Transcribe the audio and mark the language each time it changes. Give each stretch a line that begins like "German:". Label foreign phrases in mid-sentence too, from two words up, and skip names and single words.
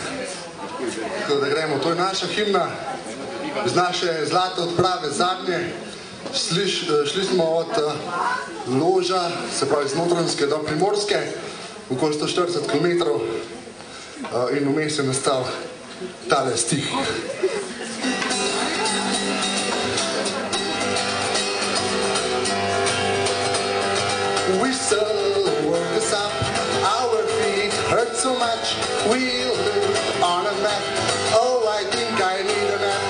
Slovenian: Tako da gremo, to je naša himna. Z naše zlate odprave zadnje. Šli smo od Loža, se pravi z Notranjske do Primorske, okoli 140 km in vmes je nastal tale stih.
English: Whistle, work us up, our feet hurt so much, we'll live on a map, oh I think I need a nap.